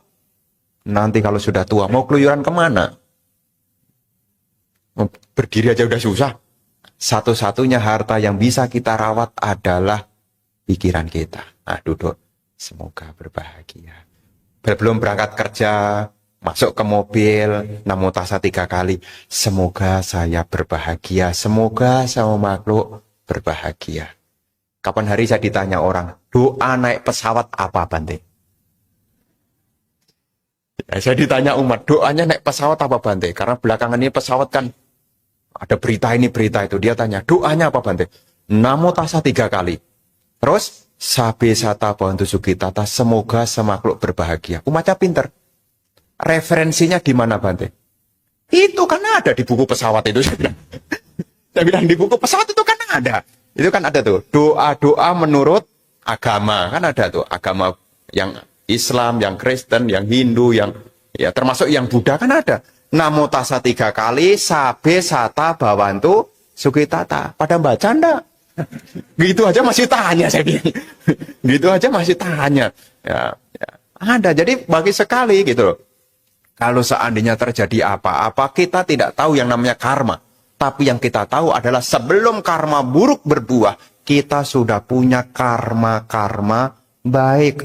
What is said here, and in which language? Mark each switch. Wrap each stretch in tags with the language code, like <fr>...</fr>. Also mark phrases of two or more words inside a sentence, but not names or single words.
<id>Nanti kalau sudah tua, mau keluyuran kemana? Berdiri aja udah susah. Satu-satunya harta yang bisa kita rawat adalah pikiran kita. Nah, duduk. Semoga berbahagia. Belum berangkat kerja, masuk ke mobil,</id> <pi>namo tassa 3 kali.</pi> <id>Semoga saya berbahagia. Semoga sama makhluk berbahagia. Kapan hari saya ditanya orang, doa naik pesawat apa, Bante? Ya, saya ditanya umat, doanya naik pesawat apa, Bante? Karena belakangan ini pesawat kan ada berita ini, berita itu. Dia tanya, doanya apa, Bante?</id> <pi>Namo tassa</pi> <id>3 kali. Terus,</id> <pi>sabe sata bantu sukitata,</pi> <id>semoga semakhluk berbahagia. Umatnya pinter. Referensinya di mana, Bante? Itu kan ada di buku pesawat itu. Saya bilang di buku pesawat itu kan ada. Itu kan ada tuh, doa-doa menurut agama. Kan ada tuh, agama yang Islam, yang Kristen, yang Hindu, yang ya termasuk yang Buddha kan ada.</id> <pi>Namo tassa 3 kali, sabe sata bawantu sukitata.</pi> <id>Pada baca enggak? Gitu aja masih tanya, saya bilang. Gitu aja masih tanya. Ya, ya. Ada, jadi bagi sekali gitu loh. Kalau seandainya terjadi apa-apa, kita tidak tahu yang namanya karma. Tapi yang kita tahu adalah sebelum karma buruk berbuah, kita sudah punya karma-karma baik.</id>